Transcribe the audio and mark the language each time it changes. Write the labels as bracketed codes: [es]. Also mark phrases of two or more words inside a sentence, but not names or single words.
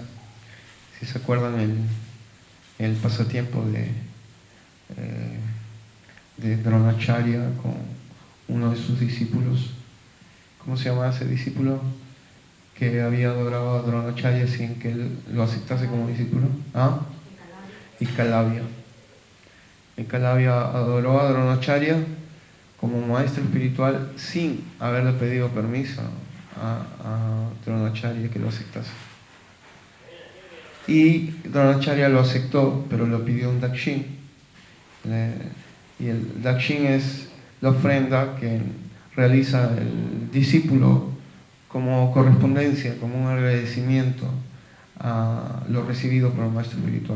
[es] Si se acuerdan el pasatiempo de Dronacharya con uno de sus discípulos. ¿Cómo se llama ese discípulo que había adorado a Dronacharya sin que él lo aceptase como discípulo? Ekalavya. Ekalavya adoró a Dronacharya como maestro espiritual sin haberle pedido permiso a Dronacharya que lo aceptase. Y Dronacharya lo aceptó, pero le pidió un dakshin. Y el dakshin es la ofrenda que realiza el discípulo como correspondencia, como un agradecimiento a lo recibido por el maestro espiritual.